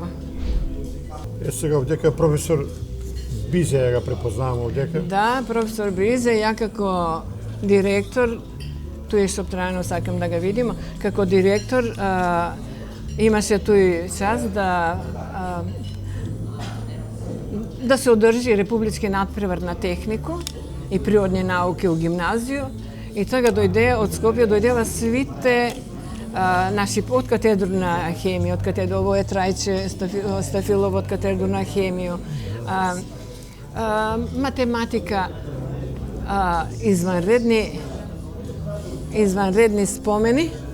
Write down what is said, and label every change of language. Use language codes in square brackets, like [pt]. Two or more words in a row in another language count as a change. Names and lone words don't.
[mk] Сега овдека професор Бизе ја го препознавам овдека. Да, професор Бизе, ја како директор, тој што трајно сакам да го видим, како директор имаше тој час да да се одржи републички надпревар на технику и природне науке у гимназију. И тога дојде, од Скопја дојдева свите наши од катедру на хемију, од катедру, ово је Трајче Стафилов од катедру на хемију, математика, изванредни спомени.